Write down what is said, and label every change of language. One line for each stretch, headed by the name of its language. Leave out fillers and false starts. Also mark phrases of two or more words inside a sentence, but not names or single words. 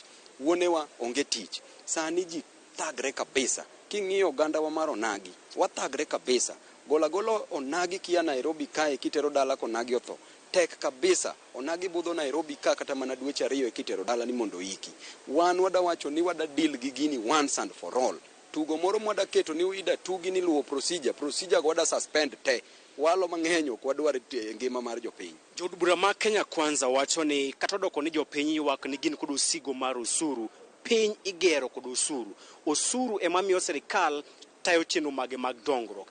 Luo (Kenya and Tanzania): Wuonewa onge tich. Sani ji thagre kabisa. King'iyo ogandawa mar onagi, wathagre kabisa. Gola onagi kia Nairobi kae kitero dala konagi otho. Tek kabisa. Onagi budho Nairobi ka kata mana dweche 2 kitero dala ni mondo iki. Wan wada wacho ni wada
English: deal gi gini once and for all.
Luo (Kenya and Tanzania): Tugo moro mwada keto ni uida tugi ni luwo procedure go wada suspend te. Walo mang'eny ok wadwar ngima mar jopiny. Jood bura ma Kenya Kwanza wacho ni kata doko ni jopiny ywak ni gin kod osigo mar osuru. Piny igero kod osuru. Osuru ema miyo sirikal tayo chenro mage mag dongruok.